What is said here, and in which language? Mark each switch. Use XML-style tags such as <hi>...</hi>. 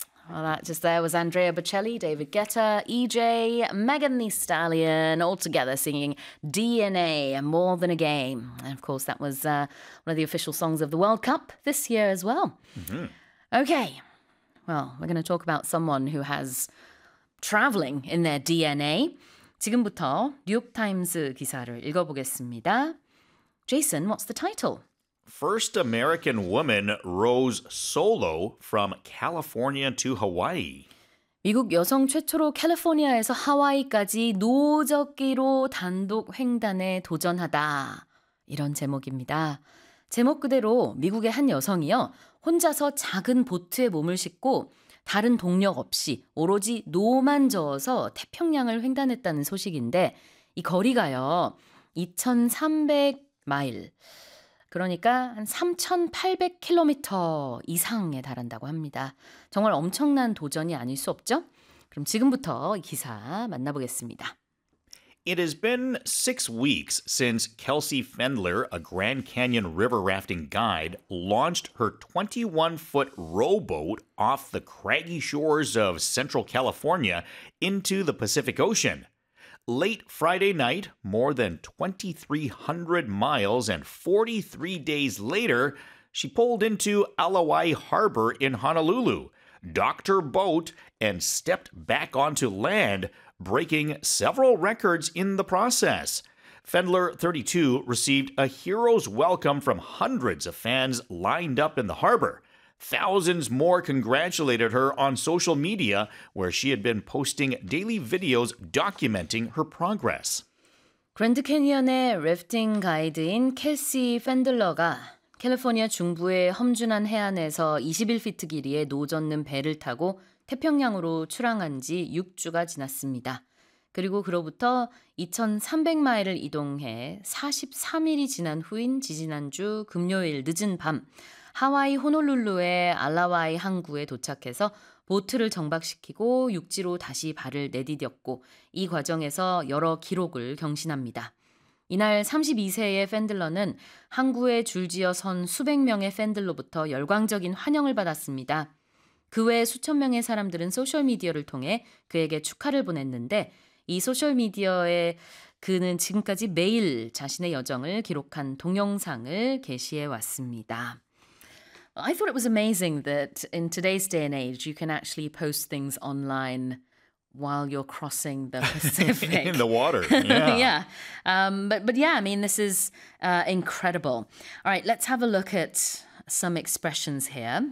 <en>Well, that just there was Andrea Bocelli, David Guetta, EJ, Megan Thee Stallion, all together singing DNA, More Than a Game. And of course, that was one of the official songs of the World Cup this year as well. Mm-hmm. Okay, well, we're going to talk about someone who has traveling in their DNA.</en> <ko>지금부터 뉴욕타임스 기사를 읽어보겠습니다.</ko> <en>Jason, what's the title? First American woman rows solo from California to Hawaii.</en> <ko>미국 여성 최초로 캘리포니아에서 하와이까지 노적기로 단독 횡단에 도전하다. 이런 제목입니다. 제목 그대로 미국의 한 여성이요. 혼자서 작은 보트에 몸을 싣고 다른 동력 없이 오로지 노만 저어서 태평양을 횡단했다는 소식인데 이 거리가요. 2300 마일. 그러니까 한 3,800km 이상에 달한다고 합니다. 정말 엄청난 도전이 아닐 수 없죠? 그럼 지금부터 기사 만나보겠습니다.</ko> <en>It has been 6 weeks since Kelsey Fendler, a Grand Canyon river rafting guide, launched her 21-foot rowboat off the craggy shores of Central California into the Pacific Ocean. Late Friday night, more than 2,300 miles and 43 days later, she pulled into Alawai Harbor in Honolulu, docked her boat, and stepped back onto land, breaking several records in the process. Fendler, 32, received a hero's welcome from hundreds of fans lined up in the harbor. Thousands more congratulated her on social media, where she had been posting daily videos documenting her progress.</en> <ko>그랜드 캐니언의 래프팅 가이드인 켈시 펜들러가 캘리포니아 중부의 험준한 해안에서 21피트 길이의 노 젓는 배를 타고 태평양으로 출항한 지 6주가 지났습니다. 그리고 그로부터 2,300마일을 이동해 43일이 지난 후인 지지난주 금요일 늦은 밤 하와이 호놀룰루의 알라와이 항구에 도착해서 보트를 정박시키고 육지로 다시 발을 내디뎠고 이 과정에서 여러 기록을 경신합니다. 이날 32세의 팬들러는 항구에 줄지어 선 수백 명의 팬들로부터 열광적인 환영을 받았습니다. 그 외 수천 명의 사람들은 소셜미디어를 통해 그에게 축하를 보냈는데 이 소셜미디어에 그는 지금까지 매일 자신의 여정을 기록한 동영상을 게시해 왔습니다.</ko> <en>I thought it was amazing that in today's day and age, you can actually post things online while you're crossing the Pacific. In the water, yeah. Yeah. But yeah, I mean, this is incredible. All right, let's have a look at some expressions here.</en>